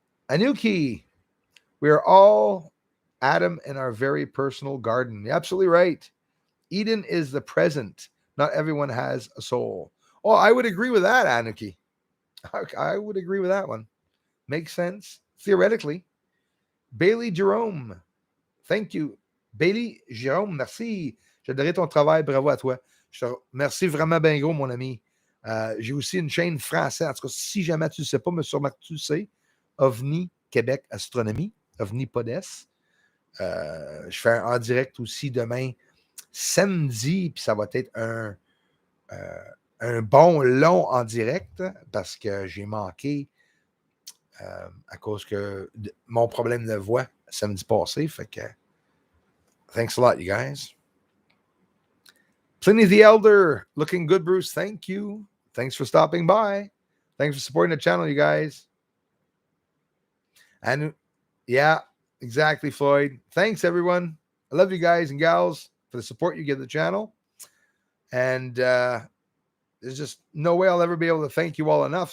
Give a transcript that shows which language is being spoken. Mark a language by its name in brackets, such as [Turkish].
[English] Anuki, we are all Adam in our very personal garden. You're absolutely right. Eden is the present. Not everyone has a soul. Oh, I would agree with that, Anuki. I would agree with that one. Makes sense, theoretically. Bailey Jerome, thank you. [French] Bailey Jerome, merci. J'adorais ton travail, bravo à toi. Merci vraiment bien gros, mon ami. J'ai aussi une chaîne française. En tout cas, si jamais tu ne sais pas, mais sûrement que tu sais, OVNI Québec Astronomie, OVNI Podes. Je fais un en direct aussi demain, samedi, puis ça va être un bon long en direct parce que j'ai manqué à cause que mon problème de voix samedi passé. Fait que [English] thanks a lot, you guys. Pliny the Elder, looking good, Bruce. Thank you. Thanks for stopping by. Thanks for supporting the channel, you guys. And yeah, exactly, Floyd. Thanks, everyone. I love you guys and gals for the support you give the channel. And there's just no way I'll ever be able to thank you all enough.